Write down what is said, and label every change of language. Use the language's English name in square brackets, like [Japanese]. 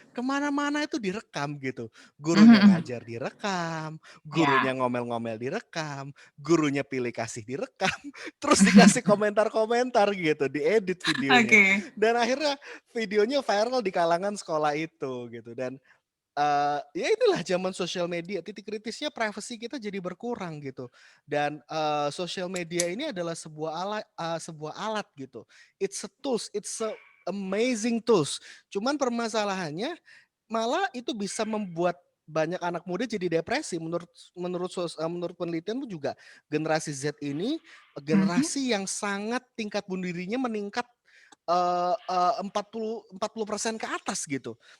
[Indonesian] Kemana-mana itu direkam gitu. Gurunya ngajar direkam, gurunya ngomel-ngomel direkam, gurunya pilih kasih direkam, terus dikasih komentar-komentar gitu, diedit videonya. Dan akhirnya videonya viral di kalangan sekolah itu gitu. Dan ya inilah zaman sosial media. Titik kritisnya privacy kita jadi berkurang gitu. Dan sosial media ini adalah sebuah alat gitu. [English] It's a tools, it's a amazing tools. [Indonesian] Cuman permasalahannya malah itu bisa membuat banyak anak muda jadi depresi. Menurut penelitian pun juga generasi Z ini generasi yang sangat tingkat bunuh dirinya meningkat 40% ke atas gitu.